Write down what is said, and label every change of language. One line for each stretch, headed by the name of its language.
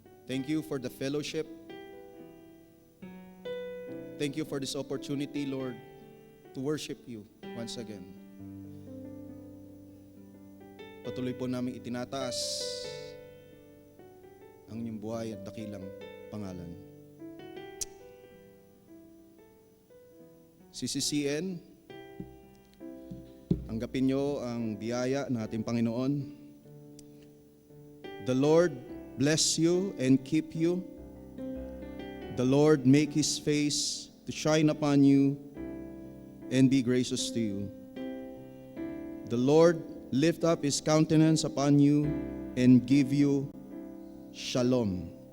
English: Thank you for the fellowship. Thank you for this opportunity, Lord, to worship you once again.
Filipino: Patuloy po namin itinataas ang inyong buhay at dakilang pangalan. CCCN, tanggapin niyo ang biyaya ng ating Panginoon.
English: The Lord bless you and keep you. The Lord make His face to shine upon you and be gracious to you. The Lord lift up His countenance upon you and give you shalom.